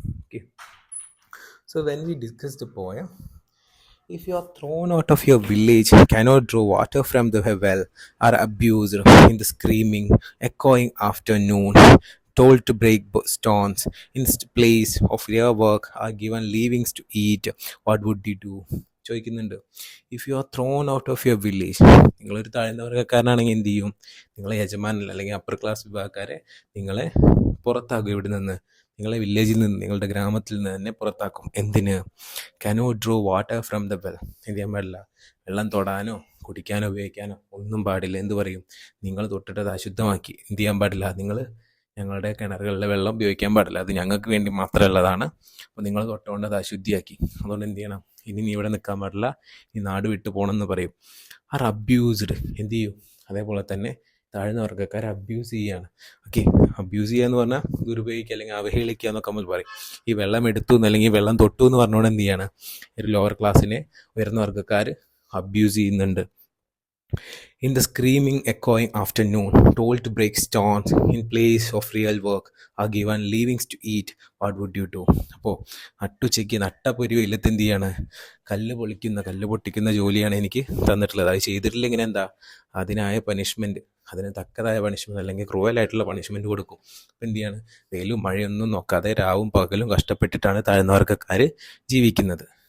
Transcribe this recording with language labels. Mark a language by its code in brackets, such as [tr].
[en] Okay, when we discuss the poem, if you are thrown out of your village, cannot draw water from the well, are abused in the screaming, echoing afternoon, told to break stones, in place of your work are given leavings to eat, what would you do? [ml] ചോദിക്കുന്നുണ്ട്. [en] if you are thrown out of your village, [ml] നിങ്ങളൊരു താഴ്ന്ന വർഗ്ഗക്കാരനാണെങ്കിൽ എന്ത് ചെയ്യും, നിങ്ങളെ യജമാനല്ല അല്ലെങ്കിൽ upper class വിഭാഗക്കാരെ നിങ്ങളെ പുറത്താക്കും, ഇവിടെ നിന്ന് നിങ്ങളെ വില്ലേജിൽ നിന്ന്, നിങ്ങളുടെ ഗ്രാമത്തിൽ നിന്ന് തന്നെ പുറത്താക്കും. എന്തിന്? [en] cannot draw water from the well, [ml] എന്ത് ചെയ്യാൻ പാടില്ല, വെള്ളം തൊടാനോ കുടിക്കാനോ ഉപയോഗിക്കാനോ ഒന്നും പാടില്ല. എന്ത് പറയും, നിങ്ങൾ തൊട്ടിട്ട് അത് അശുദ്ധമാക്കി, എന്ത് ചെയ്യാൻ പാടില്ല, നിങ്ങൾ ഞങ്ങളുടെ കിണറുകളിലെ വെള്ളം ഉപയോഗിക്കാൻ പാടില്ല, അത് ഞങ്ങൾക്ക് വേണ്ടി മാത്രമുള്ളതാണ്, അപ്പോൾ നിങ്ങൾ തൊട്ടുകൊണ്ട് അത് അശുദ്ധിയാക്കി, അതുകൊണ്ട് എന്ത് ചെയ്യണം, ഇനി നീ ഇവിടെ നിൽക്കാൻ പാടില്ല, ഈ നാട് വിട്ടു പോകണമെന്ന് പറയും. [en] are abused, [ml] എന്ത് ചെയ്യും, അതേപോലെ തന്നെ താഴ്ന്ന വർഗ്ഗക്കാരെ അബ്യൂസ് ചെയ്യുകയാണ്. ഓക്കെ, അബ്യൂസ് ചെയ്യുക എന്ന് പറഞ്ഞാൽ ദുരുപയോഗിക്കുക അല്ലെങ്കിൽ അവഹേളിക്കുക എന്നൊക്കെ നമ്മൾ പറയും. ഈ വെള്ളം എടുത്തു അല്ലെങ്കിൽ വെള്ളം തൊട്ടു എന്ന് പറഞ്ഞുകൊണ്ട് എന്ത് ചെയ്യാണ്, ഒരു ലോവർ ക്ലാസ്സിനെ ഉയർന്ന വർഗ്ഗക്കാർ അബ്യൂസ് ചെയ്യുന്നുണ്ട്. [en] In the screaming echoing afternoon, told to break stones, in place of real work are given leavings to eat, what would you do? [ml] അപ്പോൾ നട്ടുച്ചയ്ക്ക് നട്ടപ്പൊരി വെയിലത്ത് എന്ത് ചെയ്യാണ്, കല്ല് പൊട്ടിക്കുന്ന ജോലിയാണ് എനിക്ക് തന്നിട്ടുള്ളത്. അത് ചെയ്തിട്ടില്ലെങ്കിൽ എന്താ, അതിനായ പണിഷ്മെൻറ്റ്, അതിന് തക്കതായ പണിഷ്മെൻറ്റ് അല്ലെങ്കിൽ ക്രൂവലായിട്ടുള്ള പണിഷ്മെൻറ്റ് കൊടുക്കും. അപ്പോൾ എന്ത് ചെയ്യാണ്, വെയിലും മഴയൊന്നും നോക്കാതെ രാവും പകലും കഷ്ടപ്പെട്ടിട്ടാണ് താഴ്ന്ന വർഗ്ഗക്കാർ ജീവിക്കുന്നത്.